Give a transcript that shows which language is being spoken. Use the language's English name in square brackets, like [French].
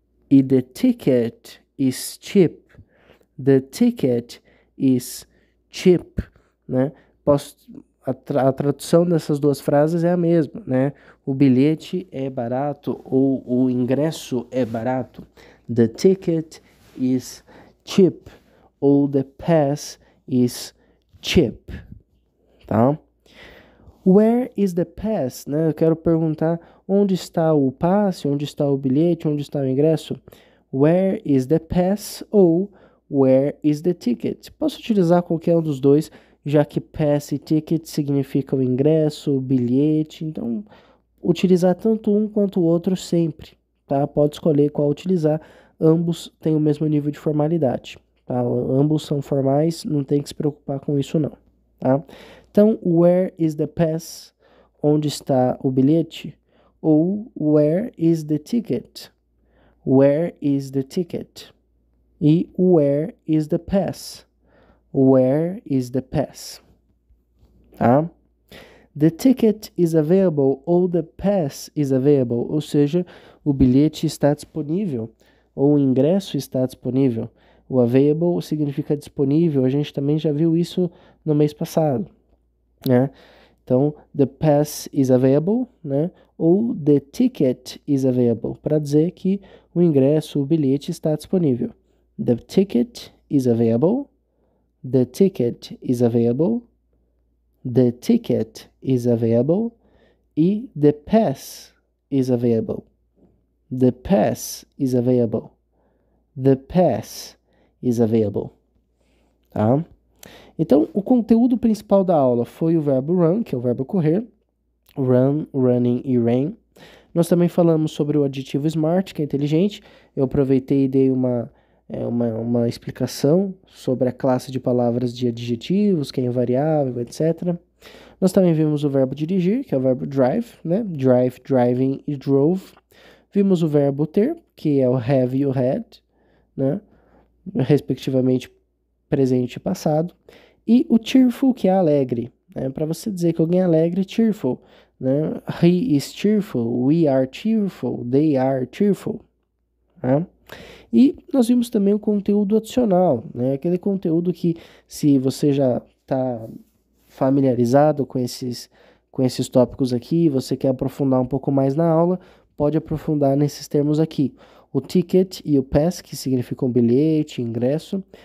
[English] E the ticket is cheap. The ticket is cheap, né? [Portuguese] A tradução dessas duas frases é a mesma, né? O bilhete é barato ou o ingresso é barato. [English] The ticket is cheap ou the pass is cheap, tá? Where is the pass, né? [Portuguese] Eu quero perguntar onde está o passe, onde está o bilhete, onde está o ingresso. [English] Where is the pass ou where is the ticket? [Portuguese] Posso utilizar qualquer um dos dois, já que pass e ticket significam ingresso, bilhete, então utilizar tanto um quanto o outro sempre, tá? Pode escolher qual utilizar, ambos têm o mesmo nível de formalidade, tá? Ambos são formais, não tem que se preocupar com isso não, tá? Então, [English] where is the pass? [Portuguese] Onde está o bilhete? [English] Ou where is the ticket? Where is the ticket? E where is the pass? Where is the pass? Tá? The ticket is available [Portuguese] ou [English] the pass is available, [Portuguese] ou seja, o bilhete está disponível ou o ingresso está disponível. O available significa disponível, a gente também já viu isso no mês passado, né? Então, [English] the pass is available, [Portuguese] né? Ou [English] the ticket is available, [Portuguese] para dizer que o ingresso, o bilhete está disponível. [English] The ticket is available. The ticket is available. The ticket is available. E the pass is available. The pass is available. The pass is available. Tá? [Portuguese] Então, o conteúdo principal da aula foi o verbo run, que é o verbo correr. Run, running e ran. Nós também falamos sobre o adjetivo smart, que é inteligente. Eu aproveitei e dei uma explicação sobre a classe de palavras de adjetivos, quem é variável, etc. Nós também vimos o verbo dirigir, que é o verbo drive, né? Drive, driving e drove. Vimos o verbo ter, que é o have e o had, né? Respectivamente presente e passado. E o cheerful, que é alegre, né? Para você dizer que alguém é alegre, cheerful, né? [English] He is cheerful, we are cheerful, they are cheerful, né? [Portuguese] E nós vimos também o conteúdo adicional, né? Aquele conteúdo que, se você já está familiarizado com esses tópicos aqui, você quer aprofundar um pouco mais na aula, pode aprofundar nesses termos aqui. O ticket e o pass, que significam bilhete, ingresso.